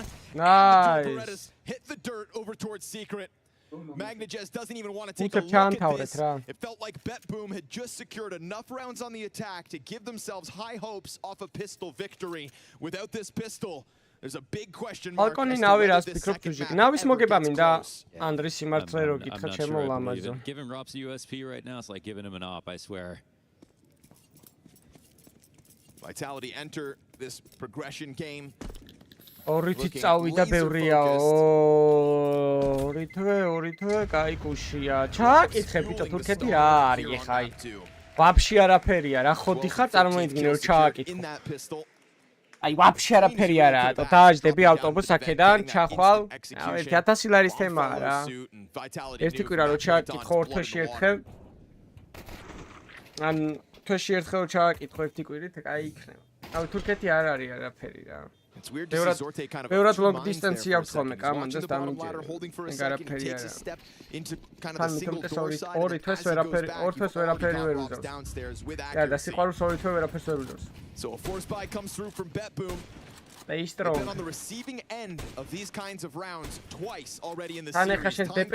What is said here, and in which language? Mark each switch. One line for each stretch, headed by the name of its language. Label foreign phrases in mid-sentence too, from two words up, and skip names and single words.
English: Nice. Beretta's hit the dirt over towards Secret. Magnajez doesn't even want to take a look at this. It felt like BetBoom had just secured enough rounds on the attack to give themselves high hopes off a pistol victory. Without this pistol, there's a big question mark.
Georgian: Falcons NAVI რას ფიქრობ თუჟიკ? NAVI-ს მოგება მინდა ანდრის სიმართლე რო გითხრა ჩემო ლამაზო.
English: Giving Robs a USP right now is like giving him an op, I swear. Vitality enter this progression game.
Georgian: ორი წავიდა ბევრიაო. ორი თვე, კაი კუშია. ჩააკითხე ბიჭო თურქეთი რა არის ეხა აი. ვაფშე არაფერია რა, ხო დიხარ წარმოიდგინე რომ ჩააკითხო. აი ვაფშე არაფერი არაა, დააჯდები ავტობუსს აქედან, ჩახვალ. 1000 ლარის თემაა რა. ერთი კვირა რო ჩააკითხო ორ თვეში ერთხელ. ან თვეში ერთხელ რო ჩააკითხო ერთი კვირით, კაი იქნება. აი თურქეთი არ არის არაფერი რა.
English: It's weird to see Zorte kind of push long distance holding for a second, takes a step into kind of the single door side and then downstairs with accuracy. So a force buy comes through from BetBoom. They've been on the receiving end of these kinds of rounds twice already in the series.